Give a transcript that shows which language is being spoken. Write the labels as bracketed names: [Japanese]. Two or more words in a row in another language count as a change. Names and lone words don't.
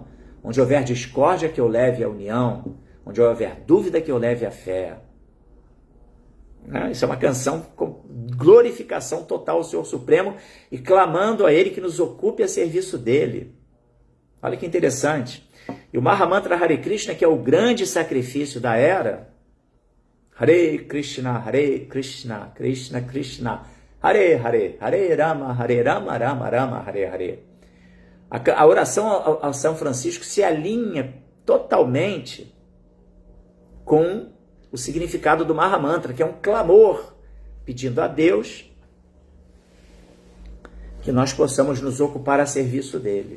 [Portuguese] Onde houver discórdia, que eu leve a união. Onde houver dúvida, que eu leve a fé. Isso é uma canção com glorificação total ao Senhor Supremo e clamando a Ele que nos ocupe a serviço dEle. Olha que interessante. E o Mahamantra [Sanskrit] हरे कृष्ण, [Portuguese] que é o grande sacrifício da era, [Sanskrit] हरे कृष्ण, कृष्ण कृष्ण, हरे हरे, हरे राम, राम राम, हरे हरे. [Portuguese] A oração ao São Francisco se alinha totalmente com o significado do Mahamantra, que é um clamor, pedindo a Deus que nós possamos nos ocupar a serviço dele.